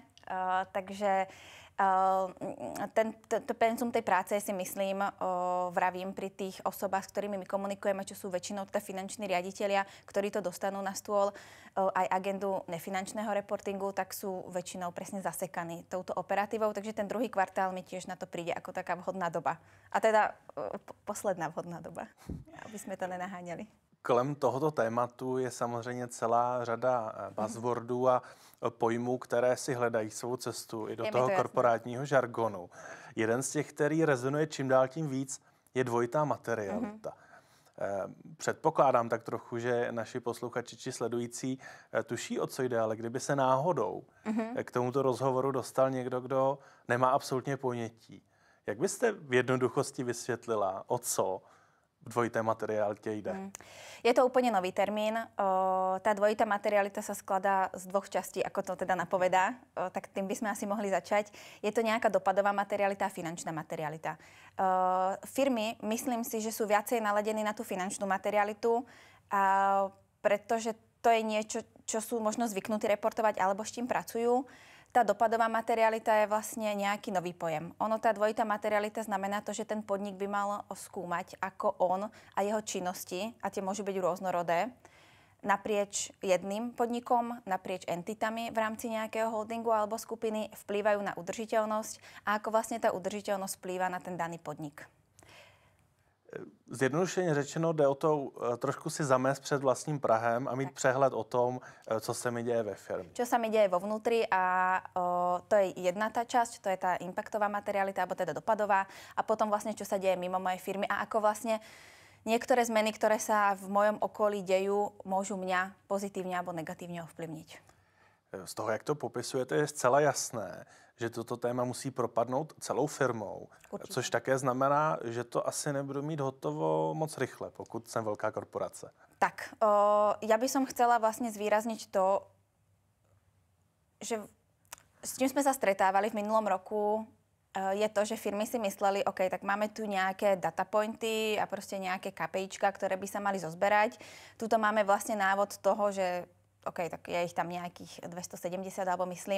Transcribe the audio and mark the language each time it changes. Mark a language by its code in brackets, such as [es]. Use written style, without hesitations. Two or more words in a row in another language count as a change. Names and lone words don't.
[sk] Takže to penzum tej práce si myslím, vravím pri tých osobách, s ktorými my komunikujeme, čo sú väčšinou teda finanční riaditelia, ktorí to dostanú na stôl, aj agendu nefinančného reportingu, tak sú väčšinou presne zasekaní touto operatívou. Takže ten druhý kvartál mi tiež na to príde ako taká vhodná doba. A teda posledná vhodná doba, aby sme to nenaháňali. [cs] Kolem tohoto tématu je samozřejmě celá řada buzzwordů a pojmů, které si hledají svou cestu i do toho korporátního žargonu. Jeden z těch, který rezonuje čím dál tím víc, je dvojitá materialita. Předpokládám tak trochu, že naši posluchači či sledující tuší, o co jde, ale kdyby se náhodou k tomuto rozhovoru dostal někdo, kdo nemá absolutně ponětí, jak byste v jednoduchosti vysvětlila, o co v dvojité materialitě jde? [sk] Je to úplne nový termín. Tá dvojitá materialita sa skladá z dvoch častí, ako to teda napovedá. Tak tým by sme asi mohli začať. Je to nejaká dopadová materialita a finančná materialita. Firmy, myslím si, že sú viacej naladení na tú finančnú materialitu, pretože to je niečo, čo sú možno zvyknutí reportovať alebo s čím pracujú. Tá dopadová materialita je vlastne nejaký nový pojem. Tá dvojitá materialita znamená to, že ten podnik by mal skúmať, ako on a jeho činnosti, a tie môžu byť rôznorodé, naprieč jedným podnikom, naprieč entitami v rámci nejakého holdingu alebo skupiny vplývajú na udržiteľnosť a ako vlastne tá udržiteľnosť vplýva na ten daný podnik. [cs] Zjednodušeně řečeno jde o to trošku si zamést před vlastním prahem a mít přehled o tom, co se mi děje ve firmě. [sk] Čo sa mi deje vo vnútri a to je jedna tá časť, to je tá impactová materialita, alebo teda dopadová. A potom vlastne, čo sa deje mimo mojej firmy a ako vlastne niektoré zmeny, ktoré sa v mojom okolí dejú, môžu mňa pozitívne alebo negatívne ovplyvniť. [cs] Z toho, jak to popisujete, je zcela jasné, že toto téma musí propadnout celou firmou. Určitě. Což také znamená, že to asi nebudu mít hotovo moc rychle, pokud jsem velká korporace. [sk] Tak, ja by som chcela vlastne zvýrazniť to, že s čím sme sa stretávali v minulom roku, je to, že firmy si mysleli, OK, tak máme tu nejaké data pointy a proste nejaké KPIčka, ktoré by sa mali zozberať. Tuto máme vlastne návod toho, že OK, tak je ich tam nejakých 270 alebo myslím.